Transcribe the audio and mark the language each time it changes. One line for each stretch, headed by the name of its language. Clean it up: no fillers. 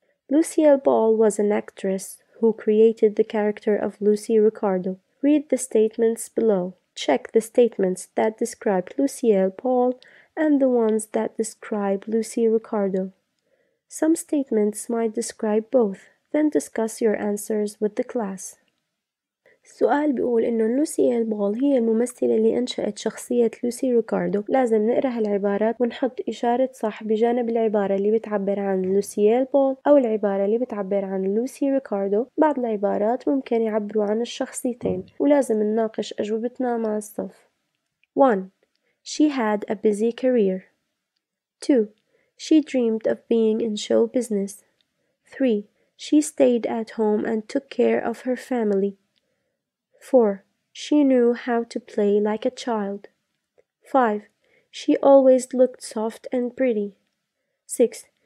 English: Lucille Ball was an actress who created the character of Lucy Ricardo. Read the statements below. Check the statements that describe Lucille Ball and the ones that describe Lucy Ricardo. Some statements might describe both. Then discuss your answers with the class.
Arabic: السؤال بيقول إنه لوسيل بول هي الممثلة اللي أنشأت شخصية لوسي ريكاردو. لازم نقرأ هالعبارات ونحط إشارة صح بجانب العبارة اللي بتعبر عن لوسيل بول أو العبارة اللي بتعبر عن لوسي ريكاردو. بعض العبارات ممكن يعبروا عن الشخصيتين ولازم نناقش أجوبتنا مع الصف.
English: 1. She had a busy career. 2. She dreamed of being in show business. 3. She stayed at home and took care of her family. 4. She knew how to play like a child. 5. She always looked soft and pretty. 6.